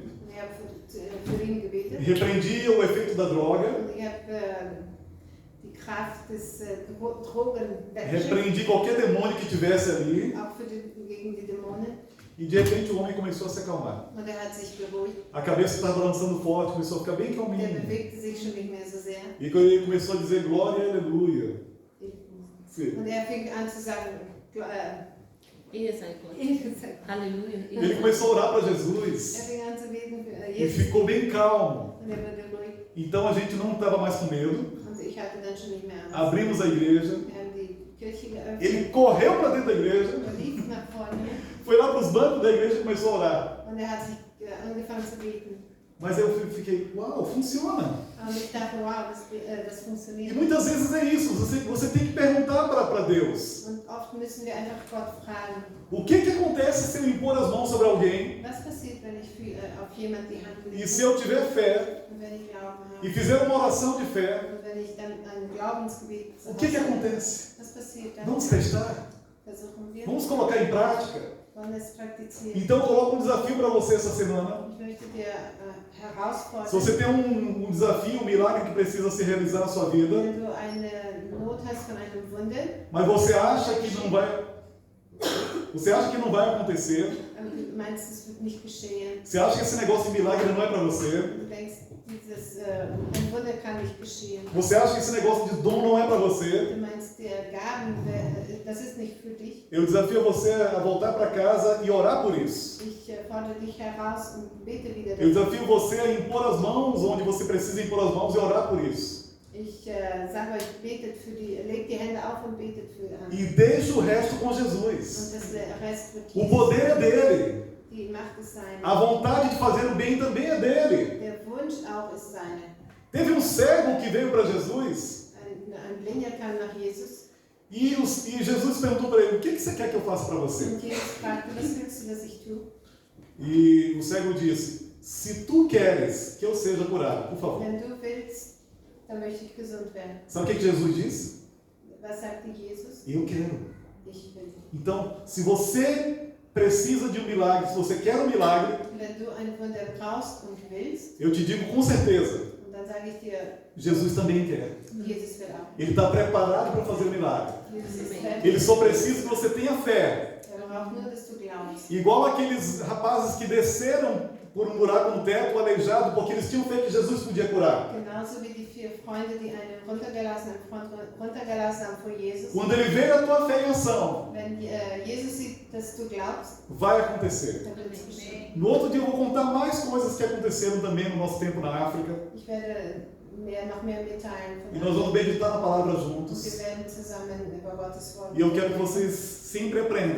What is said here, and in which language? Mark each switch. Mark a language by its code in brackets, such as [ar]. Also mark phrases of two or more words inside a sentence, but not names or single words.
[de] und ich habe für ihn gebetet. [pt] Repreendi o efeito da droga. [de] Und ich habe die Kraft des Drogen weggeschickt, [pt] Repreendi qualquer demônio que tivesse ali. [de] auch gegen die Dämonen. [pt] E de repente o homem começou a se acalmar. [de] Und er hat sich beruhigt. [pt] A cabeça estava balançando forte, começou a ficar bem [de] Der [pt] calminho. [de] bewegte sich schon nicht mehr so sehr. [pt] E quando ele começou a dizer glória e aleluia. Sim. [de] Und er fing an zu sagen, Ehre sei Gott. er Halleluja. [pt] Ele começou a orar para Jesus. [de] fing an zu beten für [pt] E Jesus. ficou bem calmo. [de] Und er wurde ruhig. [pt] Então a gente não estava mais com medo. [de] Und ich hatte dann schon nicht mehr Angst. [pt] Abrimos a igreja. [de] Wir haben die Kirche geöffnet. [pt] Ele correu para dentro da igreja. [de] Er lief nach vorne. [pt] Foi lá para os bancos da igreja e começou a orar. [de] Und er hat sich angefangen zu beten. [pt] Mas eu fiquei, uau, funciona. [de] Und ich dachte, wow, das [pt] E funktioniert. muitas vezes é isso. Você tem que perguntar para Deus. [de] Und oft müssen wir einfach Gott fragen, [pt] O que acontece se eu impor as mãos sobre alguém [de] was passiert, wenn ich auf jemand die Hand lege [pt] e se eu tiver fé [de] und wenn ich Glauben [pt] e [de] habe [pt] fizer uma oração de fé? [de] und wenn ich dann ein Glaubensgebet [pt] O que acontece? [de] was passiert dann? [pt] Vamos testar? [de] Versuchen wir, [pt] Vamos colocar em prática? [de] wollen es praktizieren. [pt] Então eu coloco um desafio para você essa semana. [de] Ich möchte dir [pt] Se [de] herausfordern, [pt] você tem um desafio, um milagre que precisa se realizar na sua vida, [de] wenn du eine Not hast von einem Wunder [pt] mas você acha que não vai, Você acha que não vai acontecer? [de] Aber du meinst, es wird nicht geschehen. [pt] Você acha que esse negócio de milagre não é para você? [de] Du denkst, ein Wunder kann nicht geschehen. [pt] Você acha que esse negócio de dom não é para você? [de] Du meinst, der Gaben, das ist nicht für dich. [pt] Eu desafio você a voltar para casa e orar por isso. [de] Ich fordere dich heraus und bete wieder [pt] Eu [de] dafür. [pt] desafio você a impor as mãos onde você precisa impor as mãos e orar por isso. [de] Ich sage euch, legt die Hände auf und betet für [pt] E [de] andere. [pt] deixa o resto com [de] Und [pt] Jesus. [de] das Rest wird [pt] O poder é dele. [de] die Macht ist seine. [pt] A vontade de fazer o bem também é dele. [de] Der Wunsch auch ist seine. [pt] Teve um cego que veio para Jesus [de] Ein Blinder kam nach Jesus [pt] e Jesus perguntou para ele: o que você quer que eu faça para você? [de] und Jesus fragte, was willst du, dass ich tue? [pt] E o cego disse: se tu queres que eu seja curado, por favor. [de] Wenn du willst, dann möchte ich gesund werden. [pt] Sabe o que Jesus disse? [de] Was sagte Jesus? [pt] Eu quero. [de] Ich will. [pt] Então, se você precisa de um milagre, se você quer um milagre, [de] Wenn du ein Wunder brauchst und willst, [pt] eu te digo com certeza, [de] und dann sage ich dir, [pt] Jesus também quer. [de] Jesus will auch. [pt] Ele está preparado para fazer o milagre. [de] Jesus ist fertig. [pt] Ele só precisa que você tenha fé. [de] Braucht nur, dass du glaubst. [pt] Igual aqueles rapazes que desceram por um buraco no teto, aleijado, porque eles tinham fé que Jesus podia curar. [de] Genauso wie die 4 Freunde, die einen runtergelassen haben vor Jesus. [pt] Quando ele vê a tua fé em ação, [de] Wenn Jesus sieht, dass du glaubst, [pt] vai acontecer. [de] dann wird es geschehen. [pt] No outro dia eu vou contar mais coisas que aconteceram também no nosso tempo na África. [de] Ich werde noch mehr mitteilen [pt] E [de] von [pt] nós vamos [de] anderen. [pt] meditar na palavra [de] Und [pt] juntos. [de] wir werden zusammen über Gottes Wort [pt] E eu quero que [de] reden. [pt] vocês sempre aprendam.